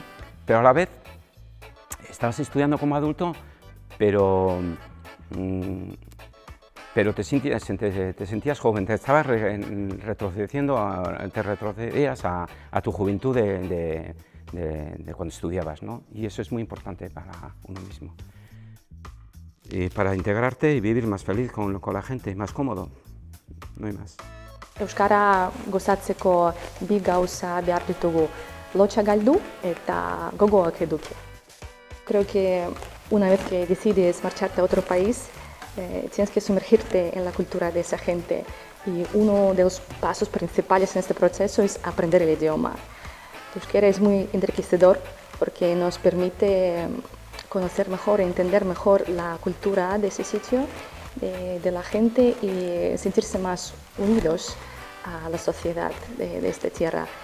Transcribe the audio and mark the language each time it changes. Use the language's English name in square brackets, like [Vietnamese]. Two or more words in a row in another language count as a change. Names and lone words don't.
[Spanish] Pero a la vez estabas estudiando como adulto, pero te sentías joven, te estabas retrocedías a tu juventud de cuando estudiabas, ¿no? Y eso es muy importante para uno mismo. Y para integrarte y vivir más feliz con la gente, más cómodo, no hay más. [Basque] Euskara gozatzeko bi gauza behar ditugu, lotxa galdu eta gogoak eduki. [Spanish] Creo que una vez que decides marcharte a otro país, tienes que sumergirte en la cultura de esa gente y uno de los pasos principales en este proceso es aprender el idioma. El euskera es muy enriquecedor porque nos permite conocer mejor, entender mejor la cultura de ese sitio, de la gente y sentirse más unidos a la sociedad de esta tierra.